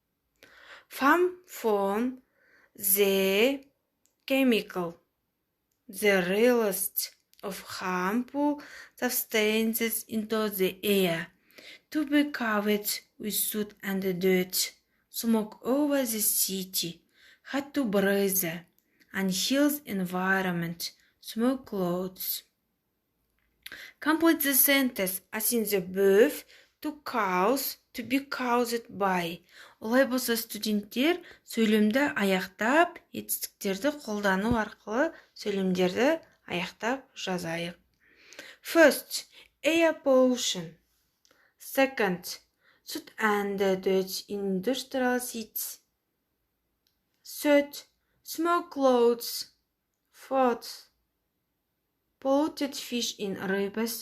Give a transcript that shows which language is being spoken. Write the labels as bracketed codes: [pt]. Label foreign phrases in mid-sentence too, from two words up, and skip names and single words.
[en] From the chemical, the release of harmful substances into the air to be covered with soot and dirt. Smoke over the city. Had to breathe unhealthy environment. Smoke clouds. Complete the sentence as in the above. To cause, to be caused by. [kk] Олай болса студенттер сөйлемді аяқтап, етістіктерді қолдану арқылы сөйлемдерді аяқтап жазайық. [en] First, air pollution. Second, soot and dirt in industrial sites. Third, smoke clouds. Fourth, polluted fish in rivers.